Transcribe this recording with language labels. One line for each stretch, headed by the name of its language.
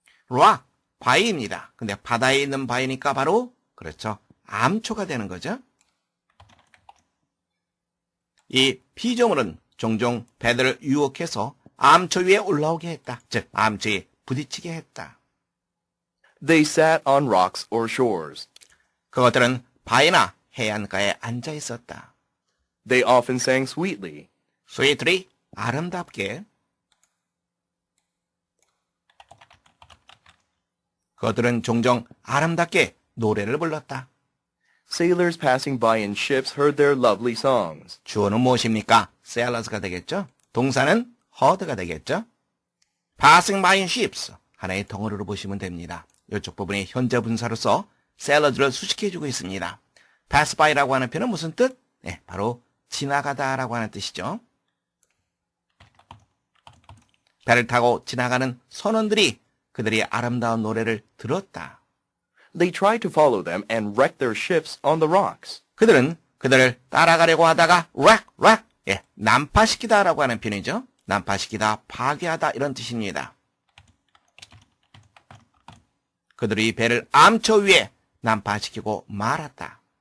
Korean: rock, 바위입니다. 근데 바다에 있는 바위니까 바로 그렇죠. 암초가 되는 거죠. 이 피조물은 종종 배들을 유혹해서 암초 위에 올라오게 했다. 즉 암초에 부딪히게 했다.
English: They sat on rocks or shores.
Korean: 그것들은 바위나 해안가에 앉아 있었다.
English: They often sang sweetly.
Korean: sweetly, 아름답게. 그것들은 종종 아름답게 노래를 불렀다.
English: Sailors passing by in ships heard their lovely songs.
Korean: 주어는 무엇입니까? sailors가 되겠죠. 동사는 heard가 되겠죠.
English: passing by in ships,
Korean: 하나의 덩어리로 보시면 됩니다. 이쪽 부분이 현재 분사로서 sailors를 수식해주고 있습니다. pass by라고 하는 표현은 무슨 뜻? 네, 바로 지나가다라고 하는 뜻이죠. 배를 타고 지나가는 선원들이 그들이 아름다운 노래를 들었다.
English: They tried to follow them and wreck their ships on the rocks.
Korean: 그들은 그들을 따라가려고 하다가 wreck, 예, 난파시키다라고 하는 표현이죠. 난파시키다, 파괴하다 이런 뜻입니다. 그들이 배를 암초 위에 난파시키고 말았다.